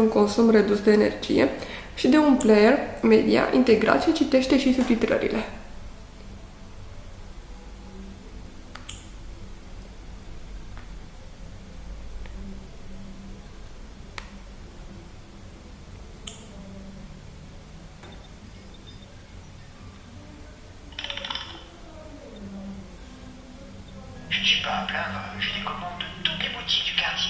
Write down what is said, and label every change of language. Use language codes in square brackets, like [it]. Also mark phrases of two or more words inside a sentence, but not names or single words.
[ro] un consum redus de energie și de un player media integrat ce citește și subtitrările. [fr] Je ne suis pas à plaindre, j'ai des commandes de toutes les boutiques du quartier.